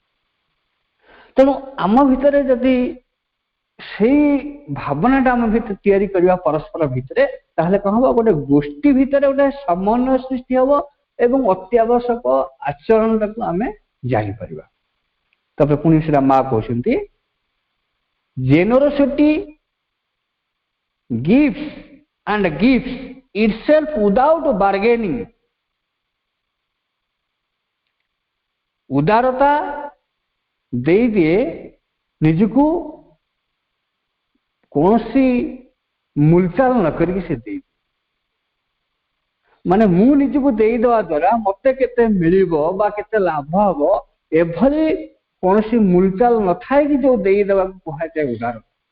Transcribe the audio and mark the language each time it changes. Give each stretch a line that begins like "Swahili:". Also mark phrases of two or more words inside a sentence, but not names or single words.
Odia: ତେଣୁ ଆମ ଭିତରେ ଯଦି ସେଇ ଭାବନାଟା ଆମ ଭିତରେ ତିଆରି କରିବା ପରସ୍ପର ଭିତରେ, ତାହେଲେ କଣ ହବ, ଗୋଟେ ଗୋଷ୍ଠୀ ଭିତରେ ଗୋଟେ ସମନ୍ୱୟ ସୃଷ୍ଟି ହବ ଏବଂ ଅତ୍ୟାବଶ୍ୟକ ଆଚରଣଟାକୁ ଆମେ ଜାଣିପାରିବା। ତାପରେ ପୁଣି ସେଟା ମା କହୁଛନ୍ତି,
English: ଜେନେରୋସିଟି gives and gives itself without bargaining।
Odia: ଉଦାରତା ଦେଇଦିଏ ନିଜକୁ କୌଣସି ମୂଲଚାଲ ନ କରିକି ସେ ଦେଇଦିଏ। ମାନେ ମୁଁ ନିଜକୁ ଦେଇଦେବା ଦ୍ୱାରା ମତେ କେତେ ମିଳିବ ବା କେତେ ଲାଭ ହବ, ଏଭଳି କୌଣସି ମୂଲଚାଲ ନଥାଏ କି ଯୋଉ ଦେଇଦେବାକୁ କୁହାଯାଏ ଉଦାରତା।